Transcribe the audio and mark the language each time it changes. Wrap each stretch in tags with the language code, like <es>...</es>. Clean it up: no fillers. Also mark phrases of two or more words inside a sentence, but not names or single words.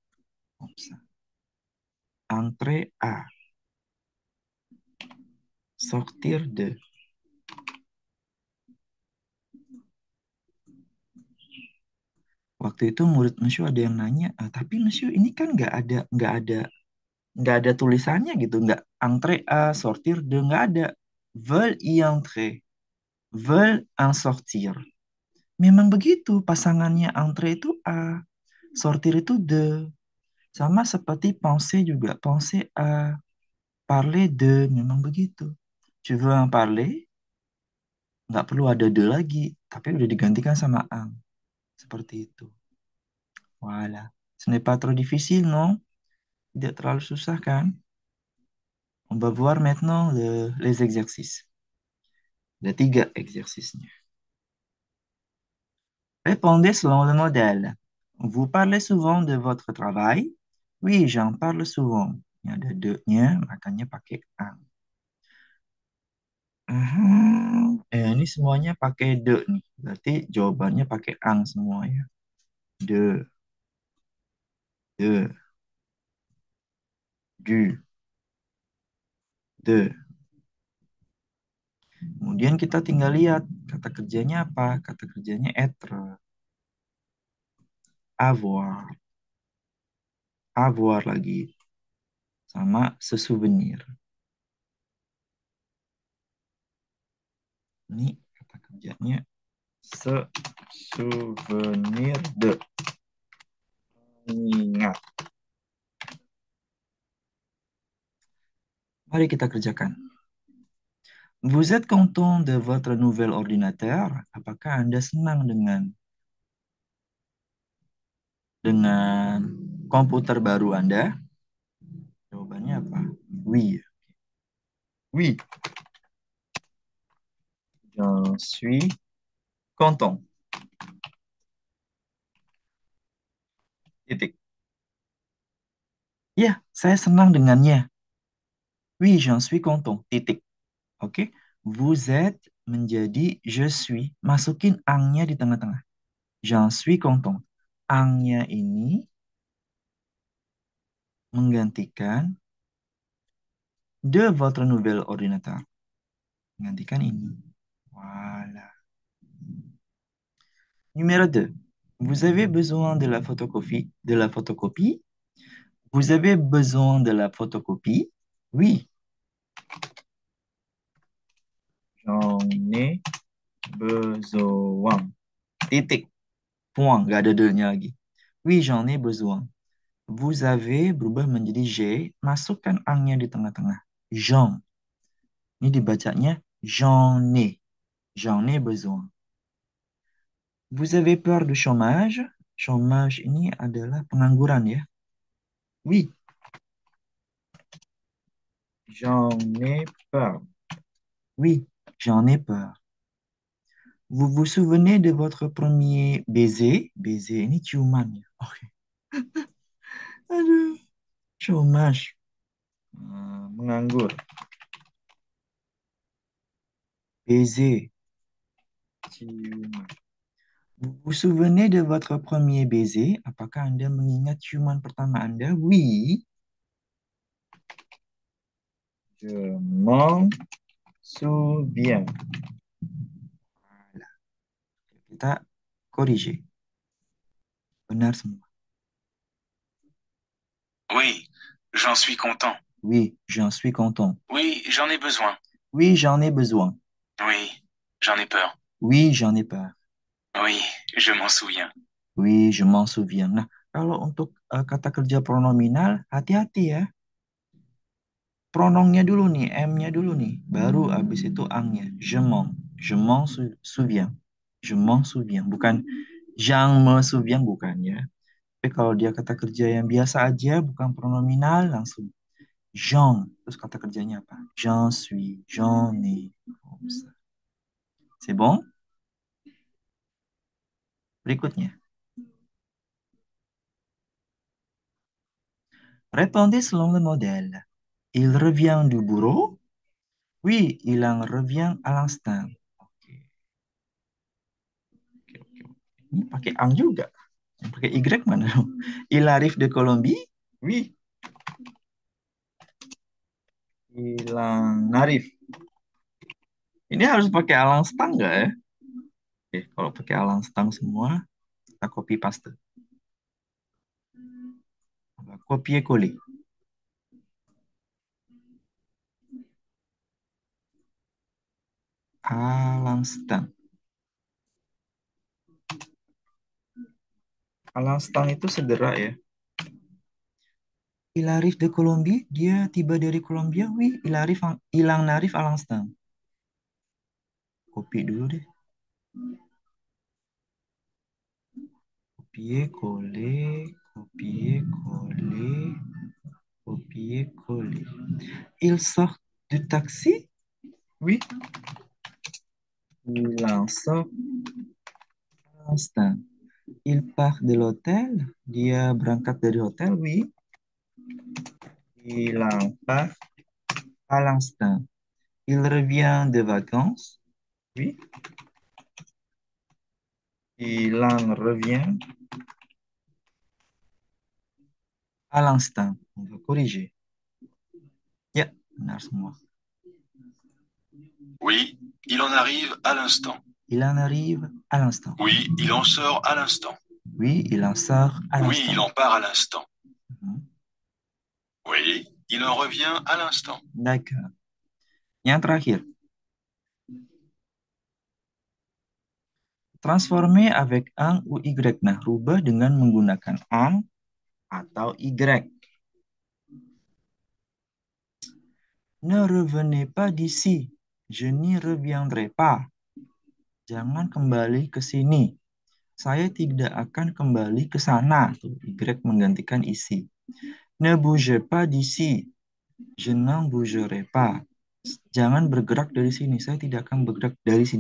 <fr>Entre A, sortir de.</fr> <id>Waktu itu murid Mesyu ada yang nanya, tapi Mesyu ini kan nggak ada tulisannya gitu, nggak</id> <fr>entre A, sortir de,</fr> <id>nggak ada.</id> <fr>Veulent y entrer, veulent en sortir.</fr> <id>Memang begitu, pasangannya entre itu A, sortir itu de. Sama seperti penser juga,</id> <fr>penser A, parler de,</fr> <id>memang begitu.</id> <fr>Tu veux en parler?</fr> <id>Nggak perlu ada de lagi, tapi udah digantikan sama ang. Seperti itu.</id> <fr>Voilà. Ce n'est pas trop difficile, non?</fr> <id>Tidak terlalu susah kan?</id> <fr>On va voir maintenant les exercices.</fr> <id>Ada 3 exercice-nya.</id> <fr>Répondez selon le modèle. Vous parlez souvent de votre travail? Oui, j'en parle souvent.</fr> <id>Ini ada de-nya, makanya pakai ang. Ini semuanya pakai de nih. Berarti jawabannya pakai ang semua ya.</id> <fr>De, de, du, de.</fr> <id>Kemudian kita tinggal lihat kata kerjanya apa. Kata kerjanya</id> <fr>être, avoir, avoir</fr> <id>lagi. Sama se-souvenir. Ini kata kerjanya</id> <fr>se-souvenir de.</fr> <id>Ingat. Mari kita kerjakan.</id> <fr>Vous êtes content de votre nouvel ordinateur?</fr> <id>Apakah Anda senang dengan komputer baru Anda? Jawabannya apa?</id> <fr>Oui. Oui. Je suis content.</fr> <id>Titik. Ya, saya senang dengannya.</id> <fr>Oui, j'en suis content.</fr> <id>Titik. Oke.</id> <fr>Vous êtes menjadi je suis.</fr> <id>Masukin angnya di tengah-tengah.</id> <fr>J'en suis content.</fr> <id>Angnya ini menggantikan</id> <fr>de votre nouvel ordinateur.</fr> <id>Menggantikan ini.</id> <fr>Voilà. Numéro 2. Vous avez besoin de la photocopie. De la photocopie. Vous avez besoin de la photocopie? Oui, j'en ai besoin.</fr> <id>Titik. Point. Gak ada de-nya lagi.</id> <fr>Oui, j'en ai besoin. Vous avez</fr> <id>berubah menjadi</id> <fr>j'ai.</fr> <id>Masukkan angnya di tengah-tengah. J'en. Ini dibacanya</id> <fr>j'en ai. J'en ai besoin. Vous avez peur du chômage?</fr> <id>Chômage ini adalah pengangguran ya.</id> <fr>Oui, j'en ai peur. Oui, j'en ai peur. Vous vous souvenez de votre premier baiser?</fr> <id>Baiser ini ciuman ya. Oke. Aduh, chômage. Menganggur. Baiser, ciuman.</id> <fr>Vous vous souvenez de votre premier baiser?</fr> <id>Apakah Anda mengingat ciuman pertama Anda?</id> <fr>Oui, je m'en souviens.</fr> <id>Voilà. Kita corriger. Benar semua.</id> <fr>Oui, j'en suis content. Oui, j'en suis content. Oui, j'en ai besoin. Oui, j'en ai besoin. Oui, j'en ai peur. Oui, j'en ai peur. Oui, je m'en souviens. Oui, je m'en souviens.</fr> <id>Nah, kalau untuk kata kerja pronominal, hati-hati ya. Pronomnya dulu nih, M-nya dulu nih. Baru abis itu ang-nya.</id> <fr>Je m'en souviens. Je m'en souviens. Bukan j'en me souviens,</fr> <id>bukan ya. Tapi kalau dia kata kerja yang biasa aja, bukan pronominal, langsung j'en. Terus kata kerjanya apa?</id> <fr>J'en suis, j'en ai. Comme ça. C'est bon?</fr> <id>Berikutnya.</id> <fr>Répondez selon le modèle. Il revient du bureau? Oui, il en revient à l'instant.</fr> <id>Oke, oke, oke. Ini pakai ang juga. Yang pakai Y mana dong?</id> <fr>Il arrive de Colombie? Oui, il en arrive.</fr> <id>Ini harus pakai</id> <fr>alang stang</fr> <id>nggak ya? Oke, kalau pakai</id> <fr>alang stang</fr> <id>semua, kita</id> <en>copy paste.</en> <fr>Copier coller. Alang stang. Alang stang</fr> <id>itu segera ya.</id> <fr>Il arrive de Colombie,</fr> <id>dia tiba dari Kolombia.</id> <fr>Oui, il en arrive à l'instant.</fr> <id>Copy dulu deh.</id> <fr>Copier, coller, copier, coller, copier, coller. Il sort du taxi? Oui, il en sort à l'instant. Il part de l'hôtel?</fr> <id>Dia berangkat dari hotel?</id> <fr>Oui, il en part à l'instant. Il revient de vacances? Oui, il en revient à l'instant. On va corriger.</fr> <id>Ya, benar semua.</id> <fr>Oui, il en arrive à l'instant. Il en arrive à l'instant. Oui, il en sort à l'instant. Oui, il en sort à Oui, l'instant. il en part à l'instant. Mhm. Oui, il en revient à l'instant. D'accord.</fr> <id>Yang terakhir,</id> <fr>transformer avec un ou y.</fr> <id>Nah, rubah dengan menggunakan ang atau y.</id> <fr>Ne revenez pas d'ici. Je n'y reviendrai pas.</fr> <id>Jangan kembali ke sini. Saya tidak akan kembali ke sana. Tuh, y menggantikan isi.</id> <fr>Ne bougez pas d'ici. Je n'en bougerai pas.</fr> <id>Jangan bergerak dari sini. Saya tidak akan bergerak dari sini.</id>